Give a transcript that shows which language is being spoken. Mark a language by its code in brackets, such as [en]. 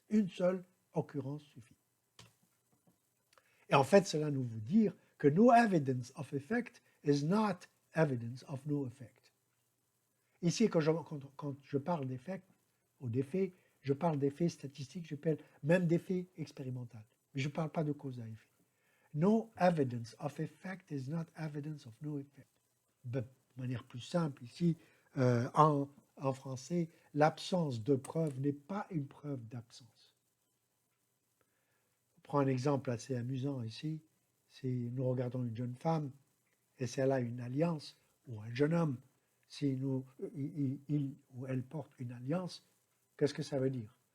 [fr] Une seule occurrence suffit. Et en fait, cela nous veut dire que [en] no evidence of effect is not evidence of no effect. [fr] Ici, quand je parle d'effet ou d'effet, je parle d'effets statistiques, je parle même d'effets expérimentaux. Mais je ne parle pas de cause à effet. [en] No evidence of effect is not evidence of no effect. [fr] De manière plus simple, ici, en français, l'absence de preuve n'est pas une preuve d'absence. Je prends un exemple assez amusant ici. Si nous regardons une jeune femme et si elle a une alliance, ou un jeune homme, si il ou elle porte une alliance, qu'est-ce que ça veut dire?